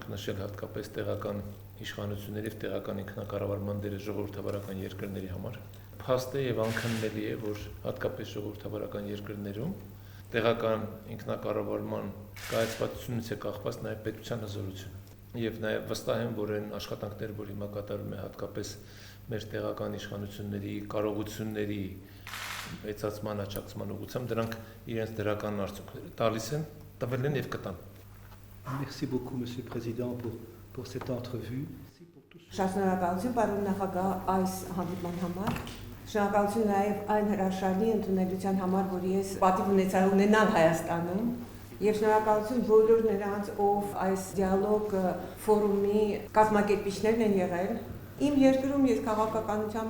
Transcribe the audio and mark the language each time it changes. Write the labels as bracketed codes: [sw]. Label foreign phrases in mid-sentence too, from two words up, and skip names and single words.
[hy] նշել հատկապես տեղական իշխանությունների եւ տեղական ինքնակառավարման դերը ժողովրդավարական երկրների համար։ Փաստ է եւ անքննելի է, որ հատկապես ժողովրդավարական երկրներում տեղական ինքնակառավարման կայացվածությունից է կախված նաեւ պետության հզորությունը։ Եվ նաեւ վստահ եմ, որ այն աշխատանքները, որ հիմա կատարվում է հատկապես մեր տեղական իշխանությունների կարողությունների մեծացման, աճակցման ուղղությամբ, դրանք իրենց դրական արդյունքները տալիս են, տվել են եւ կտան։ [fr] Merci beaucoup, Monsieur le Président, pour cette entrevue. [hy] Շնորհակալություն, պարոն նախագահ, այս հանդիպման համար։ Շնորհակալություն նաև այն հրաշալի ընդունելության համար, որ ես պատիվ ունենալ Հայաստանում։ Եվ շնորհակալություն բոլոր նրանց, ով այս դիալոգ ֆորումի կազմակերպիչներն են եղել։ Իմ երկրում ես քաղաքականության